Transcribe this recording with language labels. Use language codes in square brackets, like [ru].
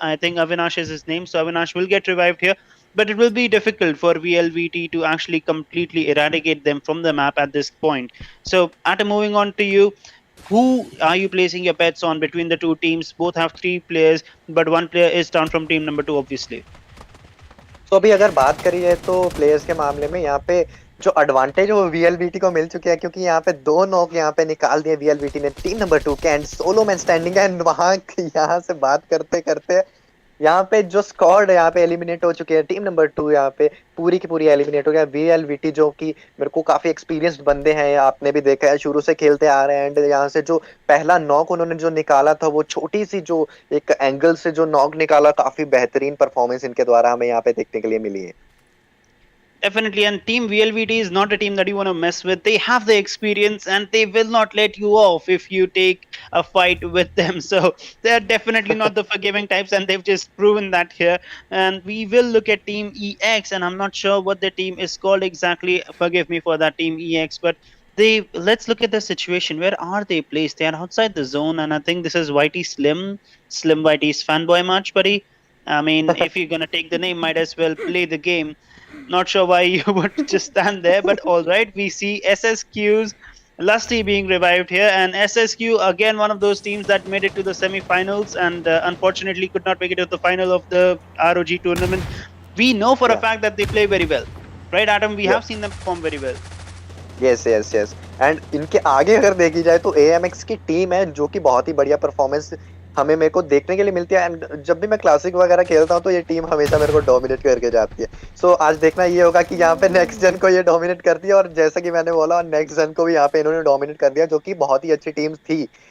[en] I think Avinash is his name, so Avinash will get revived here. But it will be difficult for VLVT to actually completely eradicate them from the map at this point. So, Atom, moving on to you. Who are you placing your bets on between the two teams? Both have 3 players, but 1 player is down from team number 2, obviously. [hi] तो अभी अगर बात करी जाए तो players के मामले में यहाँ पे जो एडवांटेज है वो VLVT को मिल चुकी है, क्योंकि यहाँ पे 2 नॉक यहाँ पे निकाल दिए VLVT ने टीम नंबर 2 के, एंड सोलो मैन स्टैंडिंग है। एंड वहां यहाँ से बात करते करते यहाँ पे जो स्क्वाड यहाँ पे एलिमिनेट हो चुके हैं, टीम नंबर 2 यहाँ पे पूरी की पूरी एलिमिनेट हो गया। VLVT जो कि मेरे को काफी एक्सपीरियंस्ड बंदे हैं, आपने भी देखा है, शुरू से खेलते आ रहे हैं। एंड यहाँ से जो पहला नॉक उन्होंने जो निकाला था, वो छोटी सी जो एक एंगल से जो नॉक निकाला, काफी बेहतरीन परफॉर्मेंस इनके द्वारा हमें यहाँ पे देखने के लिए मिली है। [en] Definitely, and Team VLVT is not a team that you want to mess with. They have the experience and they will not let you off if you take a fight with them. So they're definitely not the forgiving types, and they've just proven that here. And we will look at Team EX, and I'm not sure what the team is called exactly. Forgive me for that, Team EX, but let's look at the situation. Where are they placed? They are outside the zone, and I think this is Whitey Slim Whitey's fanboy match, buddy. I mean, if you're gonna take the name, might as well play the game. Not sure why you would just stand there, but all right. We see SSQ's Lusty being revived here, and SSQ again one of those teams that made it to the semi-finals and unfortunately could not make it to the final of the ROG tournament. We know for a fact that they play very well, right, Adam? We have seen them perform very well. [hi] Yes yes yes and इनके आगे अगर देखी जाए तो AMX की team है जो कि बहुत ही बढ़िया परफॉर्मेंस हमें मेरे को देखने के लिए मिलती है। एंड जब भी मैं क्लासिक वगैरह खेलता हूँ तो ये टीम हमेशा मेरे को डोमिनेट करके जाती है। सो आज देखना ये होगा कि यहाँ पे नेक्स्ट जन को ये डोमिनेट करती है, और जैसा कि मैंने बोला, नेक्स्ट जन को भी यहाँ पे इन्होंने डोमिनेट कर दिया, जो कि बहुत ही अच्छी टीम थी।